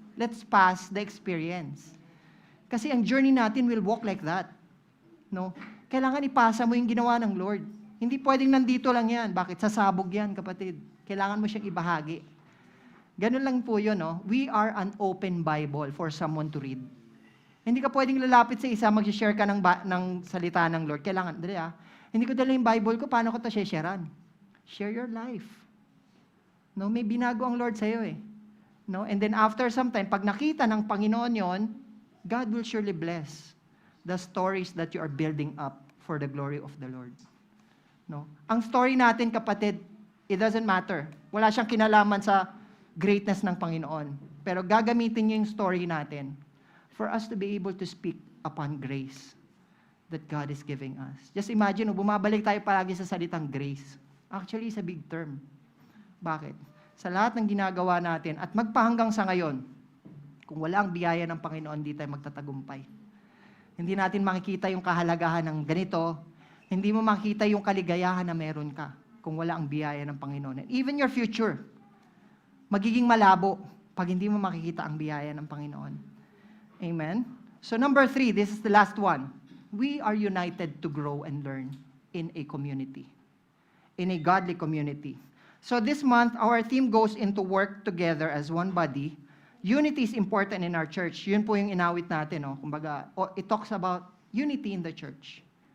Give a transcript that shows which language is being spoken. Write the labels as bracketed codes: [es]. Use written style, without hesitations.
[en] Let's pass the experience. [tl] Kasi ang journey natin [en] will walk like that. [tl] No? Kailangan ipasa mo yung ginawa ng Lord. Hindi pwedeng nandito lang yan. Bakit? Sasabog yan, kapatid. Kailangan mo siyang ibahagi. Ganun lang po yun, no? [en] We are an open Bible for someone to read. [tl] Hindi ka pwedeng lalapit sa isa, mag-share ka ng salita ng Lord. Kailangan, hindi ko dala yung Bible ko, paano ko ito sharean? [en] Share your life. [tl] No, may binago ang Lord sa'yo No? [en] And then after some time, [tl] pag nakita ng Panginoon yon, [en] God will surely bless the stories that you are building up for the glory of the Lord. No? [tl] Ang story natin, kapatid, [en] it doesn't matter. [tl] Wala siyang kinalaman sa greatness ng Panginoon. Pero gagamitin niyo yung story natin [en] for us to be able to speak upon grace that God is giving us. Just imagine, [tl] bumabalik tayo palagi sa salitang grace. [en] Actually, it's a big term. Bakit? [tl] Sa lahat ng ginagawa natin at magpahanggang sa ngayon, kung wala ang biyaya ng Panginoon, hindi tayo magtatagumpay. Hindi natin makikita yung kahalagahan ng ganito, hindi mo makita yung kaligayahan na meron ka kung wala ang biyaya ng Panginoon. [en] And even your future, [tl] magiging malabo pag hindi mo makikita ang biyaya ng Panginoon. Amen? [en] So number 3, this is the last one. We are united to grow and learn in a community, in a godly community. So this month, our theme goes into work together as one body. Unity is important in our church. [tl] Yun po yung inawit natin. Kumbaga, [en] it talks about unity in the church.